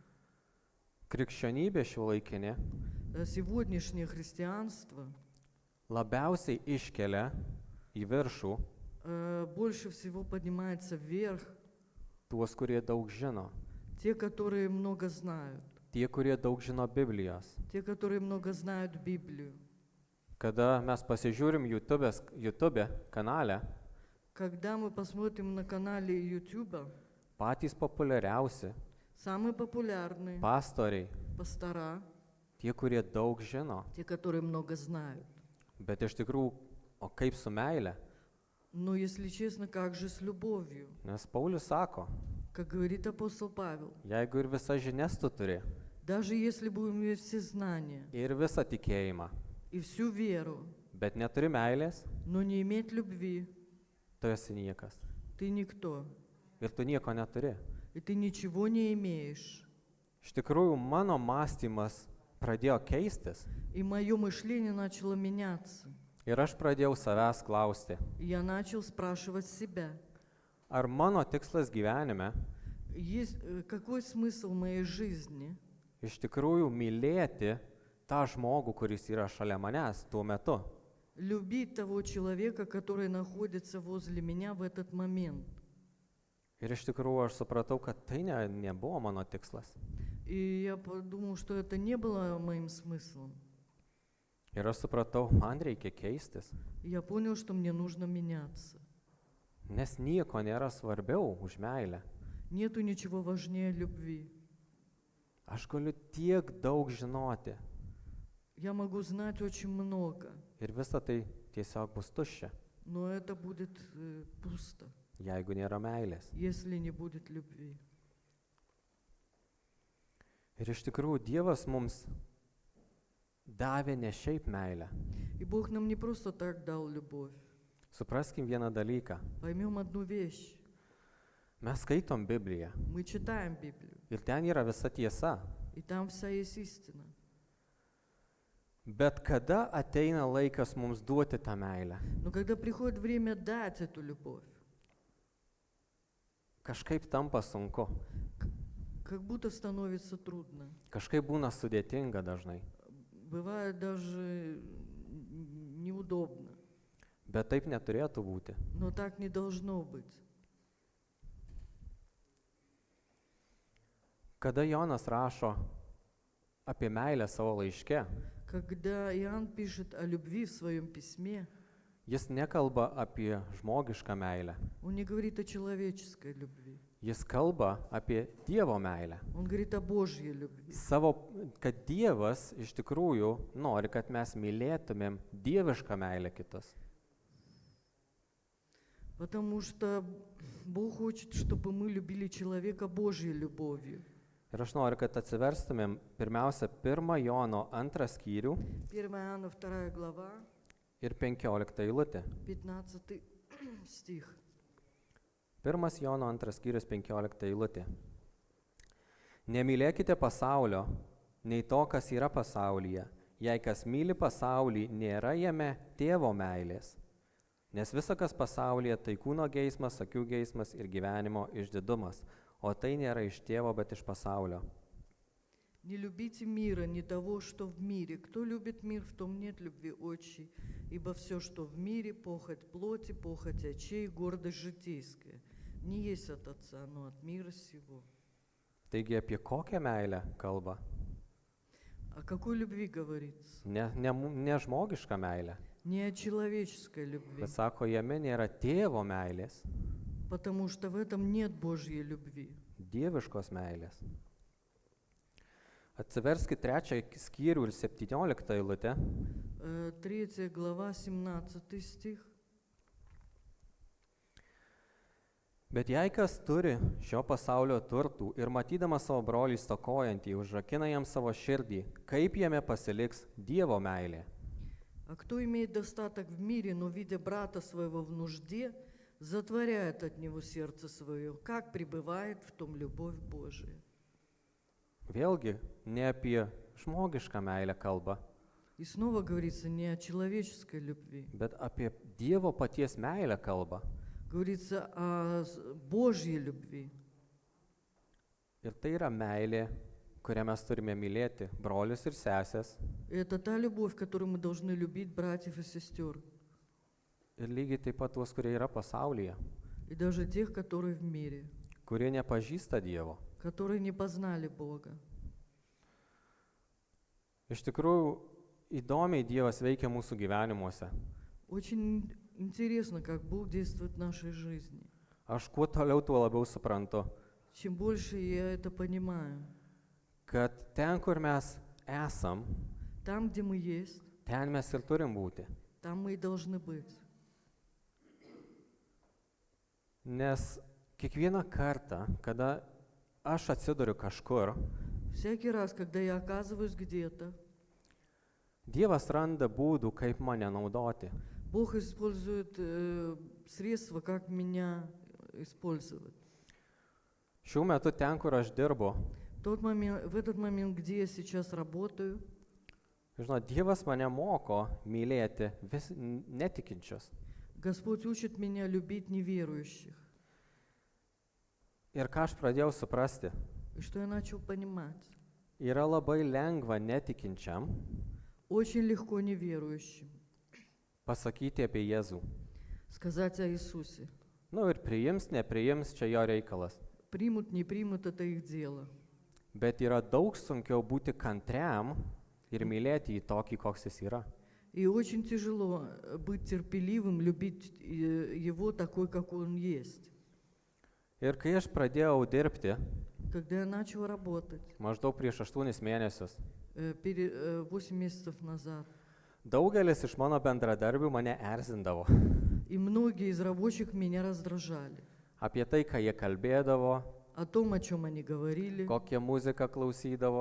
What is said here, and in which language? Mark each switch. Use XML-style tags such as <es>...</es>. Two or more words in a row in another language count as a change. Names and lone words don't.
<lt>Krikščionybė šiuolaikinė</lt> <ru>Сегодняшнее христианство</ru> <lt>labiausiai iškelia į viršų</lt> <ru>больше всего поднимается вверх.</ru> <lt>tuos, kurie daug žino.</lt> <ru>Те, которые много знают.</ru> <lt>Tie, kurie daug žino Biblijos.</lt> <ru>Те, которые много знают Библию.</ru> <lt>Kada mes pasižiūrim YouTube kanale,</lt> <ru>Когда мы посмотрим на канале YouTube,</ru> <lt>patys populiariausi</lt> <ru>самые популярные</ru> <lt>pastoriai,</lt> <ru>пастора,</ru> <lt>tie, kurie daug žino.</lt> <ru>те, которые много знают.</ru> <lt>Bet iš tikrųjų, o kaip su meile?</lt> <ru>Но, если честно, как же с любовью?</ru> <lt>Nes Paulius sako,</lt> <ru>Как говорит апостол Павел,</ru> <lt>jeigu ir visas žinias tu turi,</lt> <ru>даже если будем иметь все знания</ru> <lt>ir visą tikėjimą,</lt> <ru>и всю веру,</ru> <lt>bet neturi meilės,</lt> <ru>но не иметь любви,</ru> <lt>tu esi niekas.</lt> <ru>ты никто,</ru> <lt>Ir tu nieko neturi.</lt> <ru>и ты ничего не имеешь.</ru> <lt>Iš tikrųjų, mano mąstymas pradėjo keistis</lt> <ru>И мое мышление начало меняться.</ru> <lt>ir aš pradėjau savęs klausti,</lt> <ru>И я начал спрашивать себя,</ru> <lt>ar mano tikslas gyvenime</lt> <ru>какой смысл моей жизни?</ru> <lt>iš tikrųjų mylėti tą žmogų, kuris yra šalia manęs tuo metu.</lt> <ru>Любить того человека, который находится возле меня в этот момент.</ru> <lt>Ir iš tikrųjų aš supratau, kad tai nebuvo mano tikslas.</lt> <ru>И я подумал, что это не было моим смыслом.</ru> <lt>Ir aš supratau, man reikia keistis,</lt> <ru>И я понял, что мне нужно меняться.</ru> <lt>nes nieko nėra svarbiau už meilę.</lt> <ru>Нету ничего важнее любви.</ru> <lt>Aš galiu tiek daug žinoti</lt> <ru>Я могу знать очень много,</ru> <lt>ir visa tai tiesiog bus tuščia,</lt> <ru>но это будет пусто,</ru> <lt>jeigu nėra meilės.</lt> <ru>если не будет любви.</ru> <lt>Ir iš tikrųjų Dievas mums davė ne šiaip meilę.</lt> <ru>И Бог нам не просто так дал любовь.</ru> <lt>Supraskim vieną dalyką.</lt> <ru>Поймем одну вещь.</ru> <lt>Mes skaitom Bibliją</lt> <ru>Мы читаем Библию,</ru> <lt>ir ten yra visa tiesa.</lt> <ru>и там вся есть истина.</ru> <lt>Bet kada ateina laikas mums duoti tą meilę?</lt> <ru>Но когда приходит время дать эту любовь,</ru> <lt>Kažkaip tampa sunku,</lt> <ru>как будто становится трудно.</ru> <lt>kažkaip būna sudėtinga dažnai.</lt> <ru>Бывает даже неудобно.</ru> <lt>Bet taip neturėtų būti.</lt> <ru>Но так не должно быть.</ru> <lt>Kada Jonas rašo apie meilę savo laiške,</lt> <ru>Когда Иоанн пишет о любви в своем письме,</ru> <lt>jis nekalba apie žmogišką meilę.</lt> <ru>он не говорит о человеческой любви.</ru> <lt>Jis kalba apie Dievo meilę.</lt> <ru>Он говорит о Божьей любви.</ru> <lt>Kad Dievas iš tikrųjų nori, kad mes mylėtumėm dievišką meilę kitus.</lt> <ru>Потому что Бог хочет, чтобы мы любили человека Божьей любовью.</ru> <lt>Ir aš noriu, kad atsiverstumėm pirmiausia 1 Jono 2 skyrių</lt> <ru>1 Иоанна 2 глава,</ru> <lt>ir 15 eilutė.</lt> <ru>15 стих.</ru> <lt>1 Jono 2 skyrius 15 eilutė. Nemylėkite pasaulio, nei to, kas yra pasaulyje. Jei kas myli pasaulį, nėra jame tėvo meilės. Nes visa, kas pasaulyje, tai kūno geismas, akių geismas ir gyvenimo išdidumas. O tai nėra iš tėvo, bet iš pasaulio.</lt> <ru>Не любите мира, не того, что в мире. Кто любит мир, в том нет любви отчей. Ибо все, что в мире, похоть плоти, похоть очей, гордость житейская, не есть от Отца, но от мира сего.</ru> <lt>Taigi apie kokią meilę kalba?</lt> <ru>О какой любви говорится?</ru> <lt>Ne žmogišką meilę.</lt> <ru>Не о человеческой любви,</ru> <lt>bet sako, jame nėra tėvo meilės,</lt> <ru>потому что в этом нет Божьей любви.</ru> <lt>dieviškos meilės. Atsiverskit 3 skyrių ir 17 eilutę.</lt> <ru>3 глава, 17 стих.</ru> <lt>Bet jei kas turi šio pasaulio turtų ir matydamas savo brolį stokojantį, užrakina jam savo širdį, kaip jame pasiliks Dievo meilė?</lt> <ru>А кто имеет достаток в мире, но, видя брата своего в нужде, затворяет от него сердце свое, как пребывает в том любовь Божия.</ru> <lt>Vėlgi, ne apie žmogišką meilę kalba,</lt> <ru>И снова говорится не о человеческой любви,</ru> <lt>bet apie Dievo paties meilę kalba.</lt> <ru>говорится о Божьей любви.</ru> <lt>Ir tai yra meilė, kurią mes turime mylėti brolius ir sesės.</lt> <ru>И это та любовь, которую мы должны любить братьев и сестер,</ru> <lt>Ir lygiai taip pat tuos, kurie yra pasaulyje,</lt> <ru>и даже тех, которые в мире,</ru> <lt>kurie nepažįsta Dievo.</lt> <ru>которые не познали Бога.</ru> <lt>Iš tikrųjų, įdomiai Dievas veikia mūsų gyvenimuose.</lt> <ru>Очень интересно, как Бог действует в нашей жизни.</ru> <lt>Aš kuo toliau, tuo labiau suprantu,</lt> <ru>Чем больше я это понимаю,</ru> <lt>kad ten, kur mes esam,</lt> <ru>там, где мы есть,</ru> <lt>ten mes ir turim būti.</lt> <ru>там мы и должны быть.</ru> <lt>Nes kiekvieną kartą, kada aš atsiduriu kažkur,</lt> <ru>Всякий раз, когда я оказываюсь где-то,</ru> <lt>Dievas randa būdų, kaip mane naudoti.</lt> <ru>Бог использует средства, как меня использовать.</ru> <lt>Šiuo metu ten, kur aš dirbu,</lt> <ru>В этот момент, где я сейчас работаю,</ru> <lt>žinot, Dievas mane moko mylėti vis netikinčius.</lt> <ru>Господь учит меня любить неверующих.</ru> <lt>Ir ką aš pradėjau suprasti,</lt> <ru>И что я начал понимать?</ru> <lt>yra labai lengva netikinčiam</lt> <ru>Очень легко неверующим</ru> <lt>pasakyti apie Jėzų.</lt> <ru>сказать о Иисусе.</ru> <lt>Nu ir priims, nepriims, čia jo reikalas.</lt> <ru>Примут, не примут, это их дело.</ru> <lt>Bet yra daug sunkiau būti kantriam ir mylėti jį tokį, koks jis yra.</lt> <ru>И очень тяжело быть терпеливым, любить Его такой, какой Он есть.</ru> <lt>Ir kai aš pradėjau dirbti,</lt> <ru>Когда я начал работать,</ru> <lt>maždaug prieš 8 mėnesius,</lt> <ru>8 месяцев назад,</ru> <lt>daugelis iš mano bendradarbių mane erzindavo.</lt> <ru>и многие из рабочих меня раздражали.</ru> <lt>Apie tai, ką jie kalbėdavo,</lt> <ru>О том, о чем они говорили,</ru> <lt>kokią muziką klausydavo,</lt>